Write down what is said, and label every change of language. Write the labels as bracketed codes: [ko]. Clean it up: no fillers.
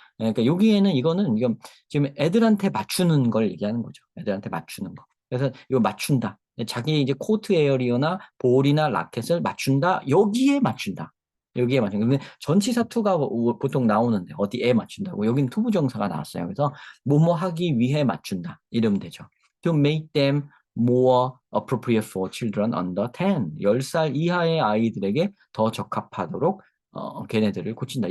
[ko] 그러니까 여기에는 이건 지금 애들한테 맞추는 걸 얘기하는 거죠. 애들한테 맞추는 거. 그래서 이거 맞춘다. 자기 이제 코트 에어리어나 볼이나 라켓을 맞춘다. 여기에 맞춘다. 여기에 맞춘다. 근데 전치사 투가 보통 나오는데 어디에 맞춘다고? 여기는 투부정사가 나왔어요. 그래서 뭐뭐 하기 위해 맞춘다. 이러면 되죠. [en] To make them more appropriate for children under 10. [ko] 10살 이하의 아이들에게 더 적합하도록 걔네들을 고친다.